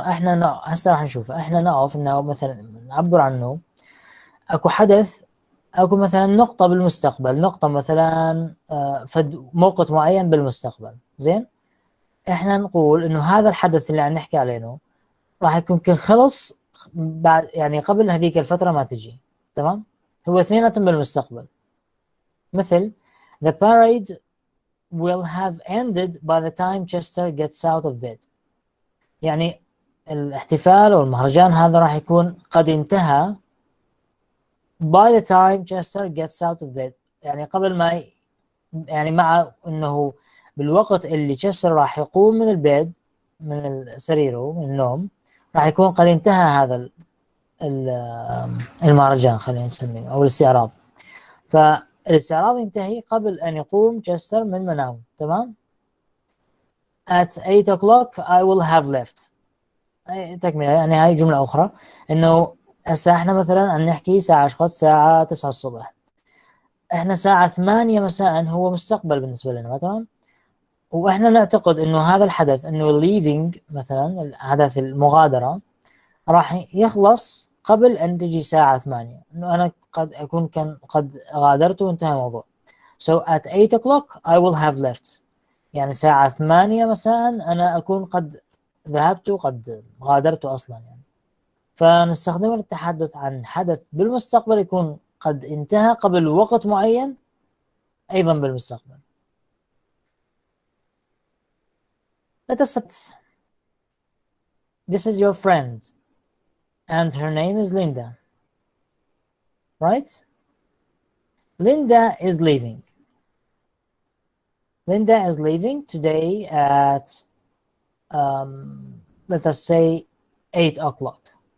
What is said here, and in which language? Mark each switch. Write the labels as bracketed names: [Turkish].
[Arabic] احنا هسه راح نشوف، احنا نعرف انه مثلا نعبر عنه اكو حدث، اكو مثلا نقطة بالمستقبل، نقطة مثلا فد موقت معين بالمستقبل، زين؟ احنا نقول انه هذا الحدث اللي عم نحكي عليه راح يكون خلص بعد يعني قبل هذيك الفترة ما تجي، تمام؟ هو اثنيناتهم بالمستقبل. مثل [English] the parade will have ended by the time Chester gets out of bed. [Arabic] يعني الاحتفال أو المهرجان هذا راح يكون قد انتهى [English] by the time Chester gets out of bed، [Arabic] يعني قبل ما يعني مع انه بالوقت اللي تشستر راح يقوم من البيت من سريره من النوم راح يكون قد انتهى هذا المهرجان، خلينا نسميه، او الاستعراض. فالاستعراض ينتهي قبل ان يقوم تشستر من منامه، تمام؟ [English] at 8 o'clock I will have left. [Arabic] تكملة يعني هاي جملة أخرى، إنه هسه إحنا مثلا عم نحكي ساعة شخص الساعة 9 الصبح، إحنا ساعة 8 مساء هو مستقبل بالنسبة لنا، تمام؟ واحنا نعتقد انه هذا الحدث انه leaving مثلا حدث المغادرة راح يخلص قبل ان تجي ساعة 8 انه انا قد اكون قد غادرت وانتهى الموضوع. [English] So at 8 o'clock I will have left. [Arabic] يعني ساعة 8 مساء انا اكون قد ذهبت وقد غادرت اصلا يعني. فنستخدمه للتحدث عن حدث بالمستقبل يكون قد انتهى قبل وقت معين ايضا بالمستقبل. [English] Let us suppose this is your friend and her name is Linda, right? Linda is leaving. Linda is leaving today at let us say 8 o'clock.